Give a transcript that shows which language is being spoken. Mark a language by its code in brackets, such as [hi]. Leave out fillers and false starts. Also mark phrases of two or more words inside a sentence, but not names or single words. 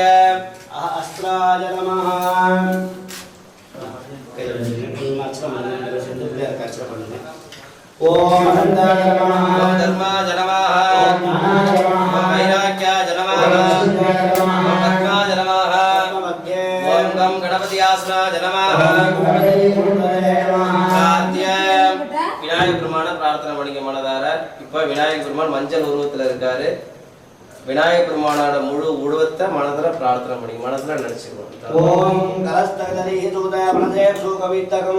[sa] अस्त्राय नमः ओम अनंताय नमः ओम धर्माय नमः ओम ज्ञानाय नमः ओम वैराग्याय नमः ओम ओम पद्माय नमः मध्ये ओम गं गणपति आसनाय नमः [ta] விநாயகர் பெருமான பிரார்த்தனை பண்ணிக்க மனதார. இப்போ விநாயகர் பெருமான் மஞ்சள் உருவத்தில் இருக்காரு. விநாயகர் பெருமானோட முழு உருவத்தை மனதில் பிரார்த்தனை பண்ணிக்க, மனதில் நினைச்சுக்கணும். ஓம் கலஸ்தகதரி தூதய மனதே சுகவித்தகம்